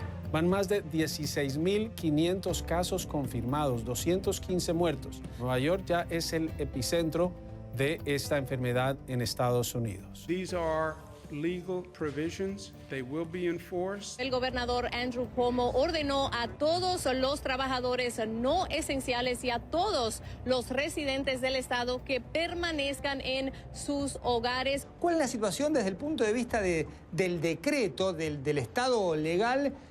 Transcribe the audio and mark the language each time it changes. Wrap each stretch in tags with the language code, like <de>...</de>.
<es>Van más de 16.500 casos confirmados, 215 muertos. Nueva York ya es el epicentro de esta enfermedad en Estados Unidos.</es> <en>These are legal provisions. They will be enforced.</en> <es>El gobernador Andrew Cuomo ordenó a todos los trabajadores no esenciales y a todos los residentes del estado que permanezcan en sus hogares. ¿Cuál es la situación desde el punto de vista del decreto, del estado legal?</es>